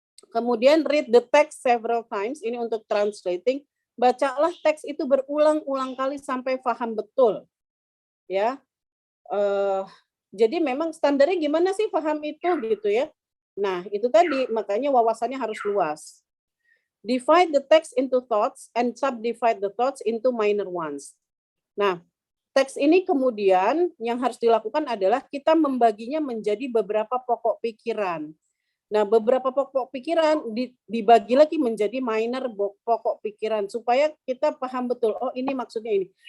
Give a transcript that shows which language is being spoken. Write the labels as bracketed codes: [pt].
[id] Kemudian [en] read the text several times, [id] ini untuk translating. Bacalah teks itu berulang-ulang kali sampai paham betul. Ya, jadi memang standarnya gimana sih paham itu gitu ya. Nah itu tadi, makanya wawasannya harus luas. [en] Divide the text into thoughts and subdivide the thoughts into minor ones. [id] Nah teks ini kemudian yang harus dilakukan adalah kita membaginya menjadi beberapa pokok pikiran. Nah, beberapa pokok pikiran dibagi lagi menjadi minor pokok pikiran supaya kita paham betul. Oh, ini maksudnya ini.